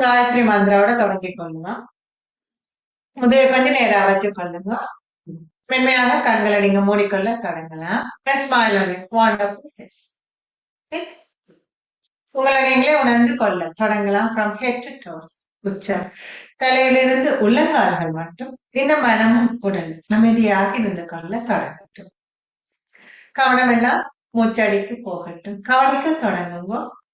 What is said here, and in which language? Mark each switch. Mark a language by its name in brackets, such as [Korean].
[Tamil] காயத்ரி மந்திராவோட தொடங்கிக் கொள்ளுங்க. முதல் கொஞ்ச நேரம் வச்சு கொள்ளுங்க. மென்மையாக கண்களை நீங்க மூடிக்கொள்ள தொடங்கலாம். [English] Smile on your wonderful face. Sit. [Tamil] உங்களை நீங்களே உணர்ந்து கொள்ள தொடங்கலாம். [English] From head to toes. [Tamil] உச்சம் தலையிலிருந்து உள்ளங்கால்கள் மட்டும் இந்த மனமும் உடல் அமைதியாக இருந்து கொள்ள தொடங்கட்டும். கவனம் எல்லாம் மூச்சடிக்கு போகட்டும். கவனிக்க தொடங்குவோம்.